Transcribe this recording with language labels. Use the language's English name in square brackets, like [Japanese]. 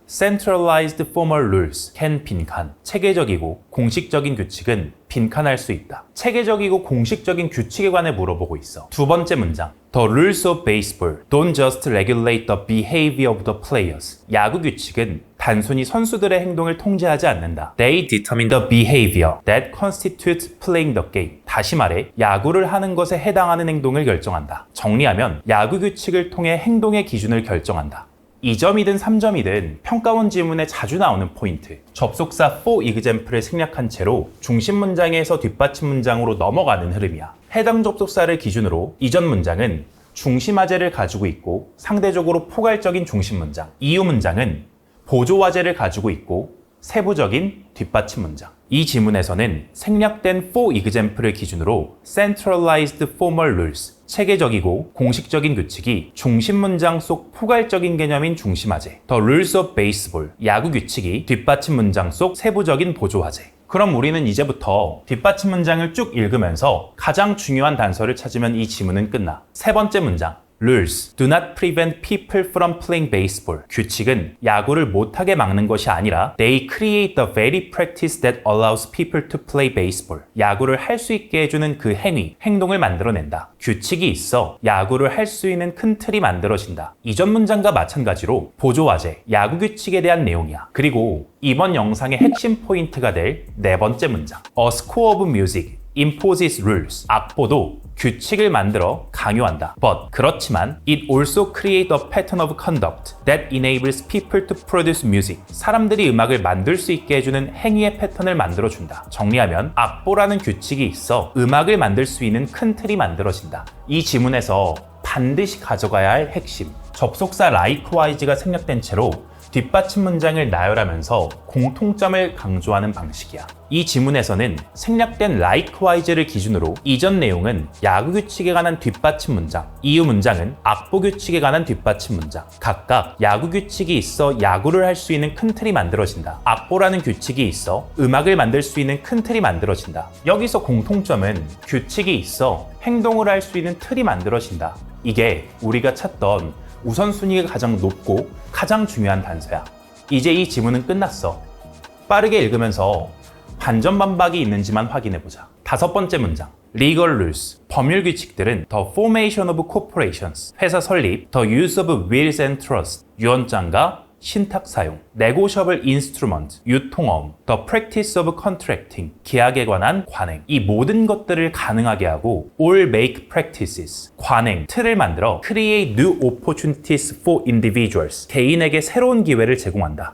[English] Centralized formal rules can 빈칸. [Korean] 체계적이고 공식적인 규칙은 빈칸할 수 있다. 체계적이고 공식적인 규칙에 관해 물어보고 있어. 두 번째 문장. [English] The rules of baseball don't just regulate the behavior of the players. [Korean] 야구 규칙은 단순히 선수들의 행동을 통제하지 않는다. [English] They determine the behavior that constitutes playing the game. [Korean] 다시 말해, 야구를 하는 것에 해당하는 행동을 결정한다. 정리하면 야구 규칙을 통해 행동의 기준을 결정한다. 2점이든 3점이든 평가원 지문에 자주 나오는 포인트. 접속사 [English] for example [Korean] 을 생략한 채로 중심 문장에서 뒷받침 문장으로 넘어가는 흐름이야. 해당 접속사를 기준으로 이전 문장은 중심화제를 가지고 있고 상대적으로 포괄적인 중심 문장. 이후 문장은 보조화제를 가지고 있고 세부적인 뒷받침 문장. 이 지문에서는 생략된 for example을 기준으로 [English] centralized formal rules, [Korean] 체계적이고 공식적인 규칙이 중심 문장 속 포괄적인 개념인 중심화제, [English] the rules of baseball, [Korean] 야구 규칙이 뒷받침 문장 속 세부적인 보조화제. 그럼 우리는 이제부터 뒷받침 문장을 쭉 읽으면서 가장 중요한 단서를 찾으면 이 지문은 끝나. 세 번째 문장. [English] Rules do not prevent people from playing baseball. [Korean] 규칙은 야구를 못하게 막는 것이 아니라 [English] They create the very practice that allows people to play baseball. [Korean] 야구를 할 수 있게 해주는 그 행위, 행동을 만들어낸다. 규칙이 있어 야구를 할 수 있는 큰 틀이 만들어진다. 이전 문장과 마찬가지로 보조화제, 야구 규칙에 대한 내용이야. 그리고 이번 영상의 핵심 포인트가 될 네 번째 문장. [English] A score of music imposes rules. [Korean] 악보도 규칙을 만들어 강요한다. [English] But [Korean] 그렇지만 [English] it also creates a pattern of conduct that enables people to produce music. [Korean] 사람들이 음악을 만들 수 있게 해주는 행위의 패턴을 만들어준다. 정리하면 악보라는 규칙이 있어 음악을 만들 수 있는 큰 틀이 만들어진다. 이 지문에서 반드시 가져가야 할 핵심. 접속사 likewise가 생략된 채로 뒷받침 문장을 나열하면서 공통점을 강조하는 방식이야. 이 지문에서는 생략된 likewise를 기준으로 이전 내용은 야구 규칙에 관한 뒷받침 문장, 이후 문장은 악보 규칙에 관한 뒷받침 문장. 각각 야구 규칙이 있어 야구를 할 수 있는 큰 틀이 만들어진다. 악보라는 규칙이 있어 음악을 만들 수 있는 큰 틀이 만들어진다. 여기서 공통점은 규칙이 있어 행동을 할 수 있는 틀이 만들어진다. 이게 우리가 찾던 우선순위가 가장 높고 가장 중요한 단서야. 이제 이 지문은 끝났어. 빠르게 읽으면서 반전반박이 있는지만 확인해보자. 다섯 번째 문장. [English] Legal rules. [Korean] 법률 규칙들은 [English] The formation of corporations. [Korean] 회사 설립. [English] The use of wills and trusts. [Korean] 유언장과 신탁 사용, [English] negotiable instrument, [Korean] 유통어음, [English] the practice of contracting, [Korean] 계약에 관한 관행. 이 모든 것들을 가능하게 하고 [English] all make practices, [Korean] 관행, 틀을 만들어 [English] create new opportunities for individuals, [Korean] 개인에게 새로운 기회를 제공한다.